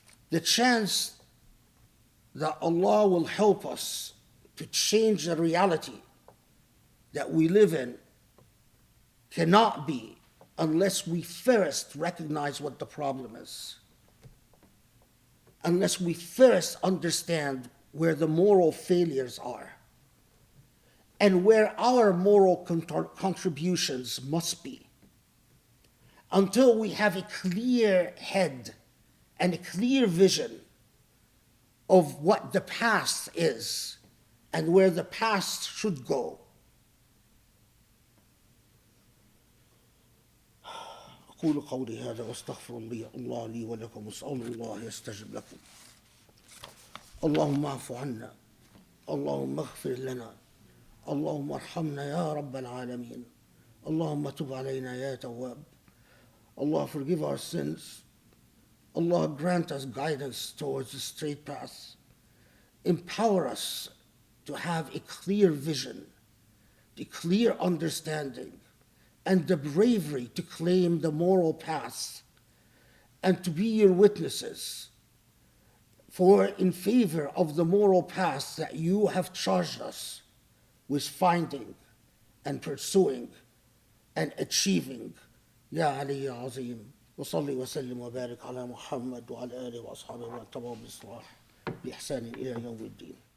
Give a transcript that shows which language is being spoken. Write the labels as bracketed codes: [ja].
[en] the chance that Allah will help us to change the reality that we live in cannot be unless we first recognize what the problem is, unless we first understand where the moral failures are and where our moral contributions must be. Until we have a clear head and a clear vision of what the past is and where the past should go. [ar] أقول قولي هذا واستغفر الله لي ولكم واسأل الله يستجب لكم. اللهم اعف عنا، اللهم اغفر لنا، اللهم ارحمنا يا رب العالمين. اللهم تب علينا يا تواب. [en] Allah forgive our sins. Allah grant us guidance towards the straight path. Empower us to have a clear vision, a clear understanding, and the bravery to claim the moral path and to be your witnesses for in favor of the moral path that you have charged us with finding and pursuing and achieving. [ar] يا علي يا عظيم وصلي وسلم وبارك على محمد وعلى آله وأصحابه واتبعوا بالصلاح بإحسان إلى يوم الدين.